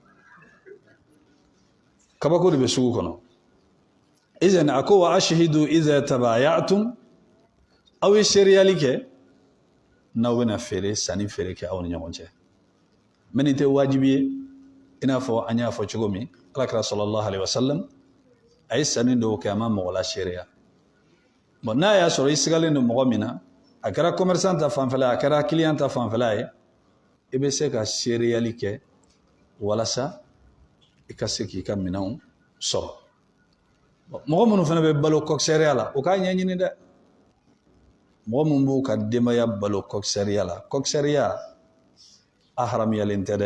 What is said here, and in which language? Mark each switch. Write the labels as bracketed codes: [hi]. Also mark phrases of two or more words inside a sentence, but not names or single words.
[bm] kabako de bɛ sugu kɔnɔ izan a ko [ar] وأشهدوا إذا تبايعتم [bm] aw ye seriyali kɛ n'aw bɛna feere sanni feere kɛ aw ni ɲɔgɔn cɛ mais nin tɛ wajibi ye i n'a fɔ an y'a fɔ cogo min alakira [ar] صلى الله عليه وسلم [bm] a ye sanni dɔw kɛ a ma mɔgɔ la seereya bon n'a y'a sɔrɔ i sigalen don mɔgɔ min na a kɛra commerçant ta fanfɛla a kɛra client ta fanfɛla ye i bɛ se ka seereyali kɛ walasa i ka se k'i ka minɛnw sɔrɔ mɔgɔ minnu fana bɛ balo coxeria la o k'a ɲɛɲini dɛ mɔgɔ minnu b'u ka denbaya balo coxeria la coxeria a haramuyalen tɛ